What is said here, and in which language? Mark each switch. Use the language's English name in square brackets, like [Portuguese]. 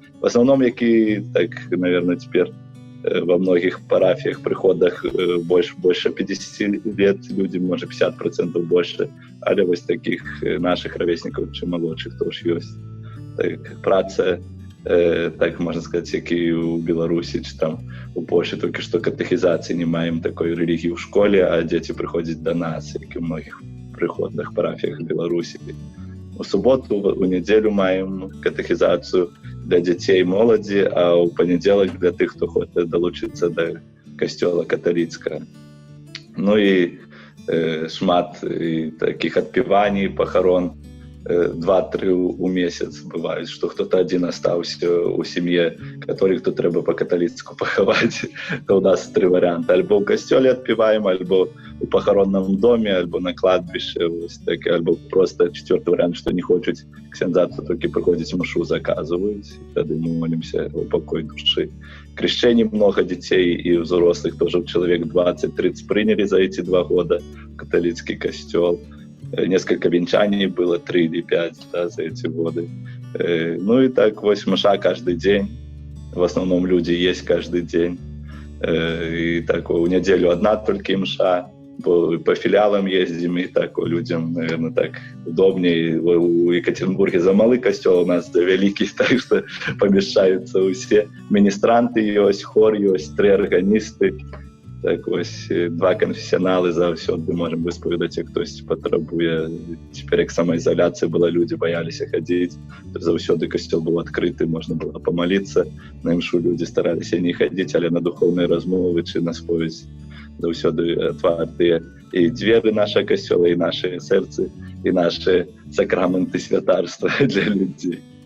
[Russian] В основном, какие, так, наверное, теперь во многих парафиях, приходах больше 50 лет, люди, может, 50% больше, але вот таких наших ровесников, чем молодших, тоже есть. Так, праца, так можно сказать, как и у Беларуси, чи там у Польши, только что катехизации не маем такой религии в школе, а дети приходят до нас, как и в многих приходах, парафиях Беларуси. У субботу, у неделю маем катехизацию для детей [Ukrainian] и молоді, а у понеділок для тих, хто хоче долучитися до костьола католицького. [Russian] Ну і шмат і таких отпеваний, похорон, 2-3 у месяц бывают, что кто-то один остался у семьи, который кто треба по-католицку поховать. То у нас 3 варианта. Альбо в костеле отпеваем, альбо у похоронном доме, альбо на кладбище, так, альбо просто 4-й вариант, что не хочет ксензаться, только приходить мшу заказывают, и тогда мы молимся о покой души. Крещений много детей и взрослых, тоже человек 20-30 приняли за эти 2 года в католицкий костел. Несколько венчаний было, 3 или 5, да, за эти годы. Ну и так, 8 мша каждый день. В основном люди есть каждый день. И так, у неделю 1 только мша. По филиалам ездим, и так людям, наверное, так удобнее. У Екатеринбурге замалый костел, у нас великий, так что помещаются все. Министранты есть, хор есть, 3 органисты. [Belarusian] Так ось два канфесіянали заўсёды можам высповедаць, як хтось патрабуе. Цяпер як самаізаляцыя была, людзі баяліся хадзіць, заўсёды касцёл быў адкрыты, можна было памаліцца, на імшу людзі стараліся не хадзіць, але на духоўныя размовы ці на споведь заўсёды адвартыя і дзверы нашага касцёла, і нашыя сэрцы, і нашыя сакраменты святарства для людзей.